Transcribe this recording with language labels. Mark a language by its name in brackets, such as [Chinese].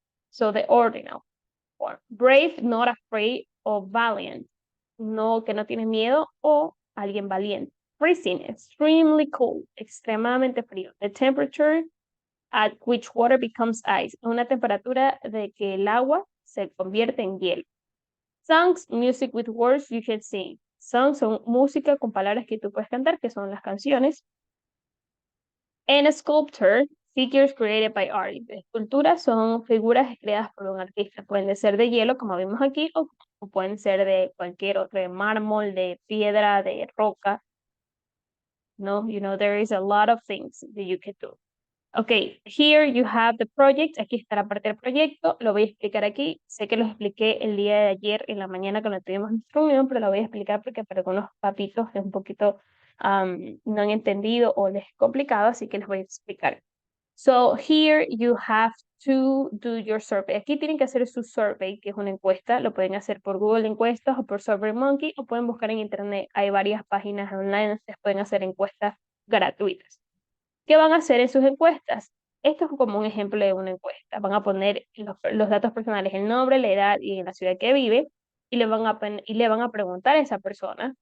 [English] So the ordinal form. Brave, not afraid, o valiant. [Spanish] No, que no tiene miedo, o alguien valiente. [English] Freezing, extremely cold, [Spanish] extremadamente frío. [English] The temperature at which water becomes ice. [Spanish] Una temperatura de que el agua se convierte en hielo. [English] Songs, music with words you can sing. [Spanish] Songs son música con palabras que tú puedes cantar, que son las canciones. [English] And a sculptor, figures created by art. [Spanish] Esculturas son figuras creadas por un artista. Pueden ser de hielo, como vimos aquí, o pueden ser de cualquier otro, de mármol, de piedra, de roca. [English] No, you know, there is a lot of things that you can do. Okay, here you have the project. [Spanish] Aquí está la parte del proyecto. Lo voy a explicar aquí. Sé que lo expliqué el día de ayer en la mañana cuando tuvimos nuestra reunión, pero lo voy a explicar porque para algunos papitos es un poquito no han entendido o les es complicado, así que les voy a explicar. [English] So here you have to do your survey. [Spanish] Aquí tienen que hacer su survey, que es una encuesta. Lo pueden hacer por Google Encuestas o por SurveyMonkey o pueden buscar en internet. Hay varias páginas online, ustedes pueden hacer encuestas gratuitas. ¿Qué van a hacer en sus encuestas? Esto es como un ejemplo de una encuesta. Van a poner los datos personales, el nombre, la edad y en la ciudad que vive, y le van a preguntar a esa persona.